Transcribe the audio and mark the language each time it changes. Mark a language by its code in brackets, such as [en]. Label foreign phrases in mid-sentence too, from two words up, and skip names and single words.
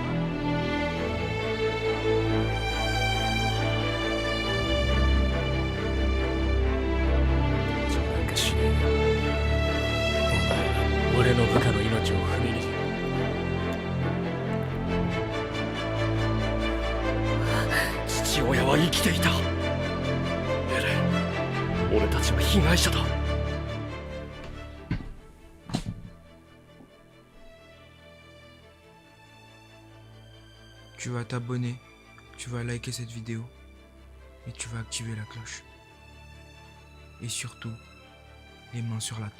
[ja] なんかしねえ。お前俺の部下の命を踏みに。父親は生きていた。エレン、俺たちは被害者だ。 [fr] Tu vas t'abonner, tu vas liker cette vidéo et tu vas activer la cloche. Et surtout, les mains sur la table.